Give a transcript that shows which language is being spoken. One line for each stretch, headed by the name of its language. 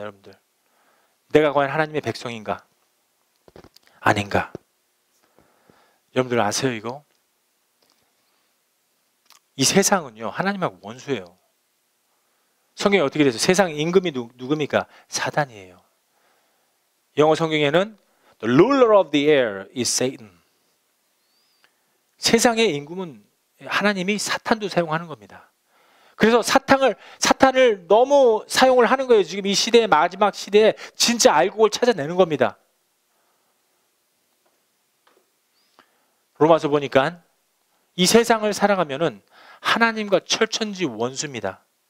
Korean: 여러분들, 내가 과연 하나님의 백성인가 아닌가? 여러분들 아세요 이거? 이 세상은요, 하나님하고 원수예요. 성경에 어떻게 돼서 세상 임금이 누굽니까? 사단이에요. 영어 성경에는
English: The ruler of the air is Satan.
Korean: 세상의 임금은 하나님이 사탄도 사용하는 겁니다. 그래서 사탄을 너무 사용을 하는 거예요. 지금 이 시대의 마지막 시대에 진짜 알곡을 찾아내는 겁니다. 로마서 보니까 이 세상을 살아가면은 하나님과 철천지 원수입니다.